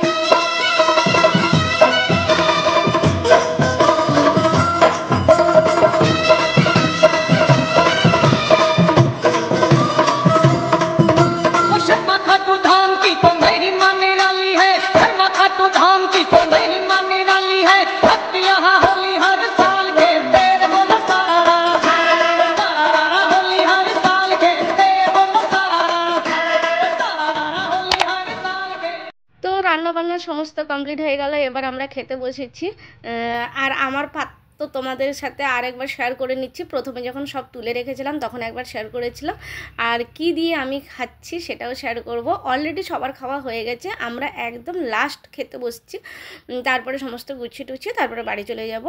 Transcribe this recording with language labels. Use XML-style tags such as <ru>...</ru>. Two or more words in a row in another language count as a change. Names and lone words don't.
<hi>शर्मा खाटू धाम की तो मेरी माँ निराली है शर्मा खाटू धाम की तो मेरी माँ निराली है भक्त यहाँ होली हर साल खेलते बोलो तारा तारा होली हर साल खेलते बोलो तारा तारा होली हर साल खेलते</hi> <bn>তো রান্না বান্না সমস্ত কমপ্লিট হয়ে গেল, এবার আমরা খেতে বসেছি। আর আমার পাত তো তোমাদের সাথে আরেকবার শেয়ার করে নিচ্ছি। প্রথমে যখন সব তুলে রেখেছিলাম তখন একবার শেয়ার করেছিলাম, আর কি দিয়ে আমি খাচ্ছি সেটাও শেয়ার করব। অলরেডি সবার খাওয়া হয়ে গেছে, আমরা একদম লাস্ট খেতে বসছি, তারপরে সমস্ত গুছিয়ে টুছিয়ে তারপরে বাড়ি চলে যাব।</bn>